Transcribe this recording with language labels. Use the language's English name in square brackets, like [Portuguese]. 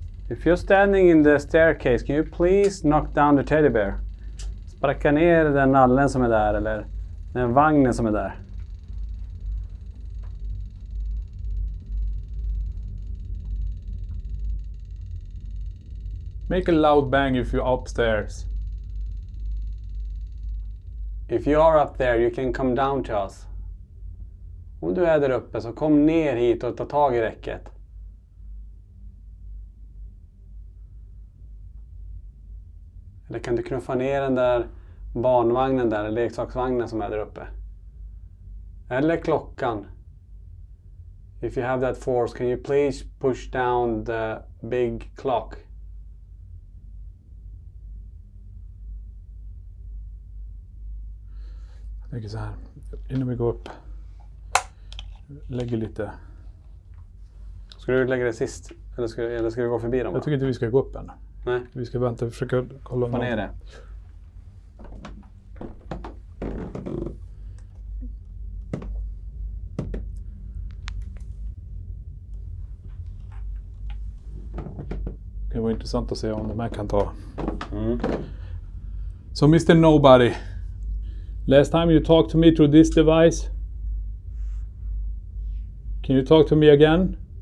[English] If you're standing in the staircase, can you please knock down the teddy bear? [Swedish] Sparka ner den nallen som är där, eller den vagnen som är där. [English] Make a loud bang if you're upstairs. If you are up there, you can come down to us. [Swedish] Om du är där uppe så kom ner hit och ta tag i räcket. Eller kan du knuffa ner den där barnvagnen där, eller leksaksvagnen som är där uppe. Eller klockan. [English] If you have that force, can you please push down the big clock? [Swedish] Jag tänker så här. Innan vi går upp. Lägger lite. Ska du lägga det sist? Eller ska du gå förbi dem? Jag tycker inte vi ska gå upp än. Nej. Vi ska vänta och försöka kolla. Få ner det. Det var intressant att se om de här kan ta. [English] So Mr. Nobody. Last time you talked to me through this device. Can you talk to me again?